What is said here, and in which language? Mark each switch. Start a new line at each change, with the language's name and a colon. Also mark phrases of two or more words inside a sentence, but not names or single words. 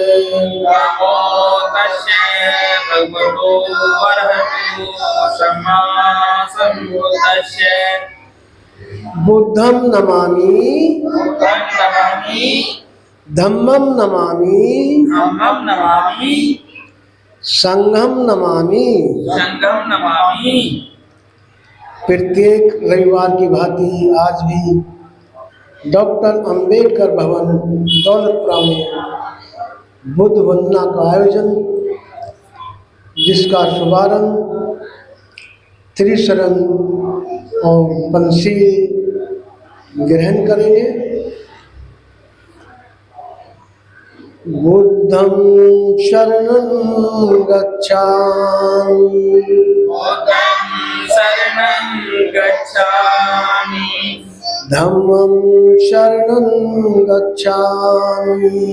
Pali: नमो तस्से भगवतो अरहतो सम्मा सम्बुद्धस्से। बुद्धं नमामि बुद्धं नमामि धम्मं नमामि धम्मं नमामि संघं नमामि। संघं नमामि।
Hindi: प्रत्येक रविवार की भांति आज भी डॉक्टर अंबेडकर भवन दौलतपुरा में बुद्ध वंदना का आयोजन, जिसका शुभारंभ त्रिशरण और बंसी ग्रहण करेंगे।
Pali: बुद्धं शरणं गच्छामि बुद्धं शरणं गच्छामि धम्मं शरणं गच्छामि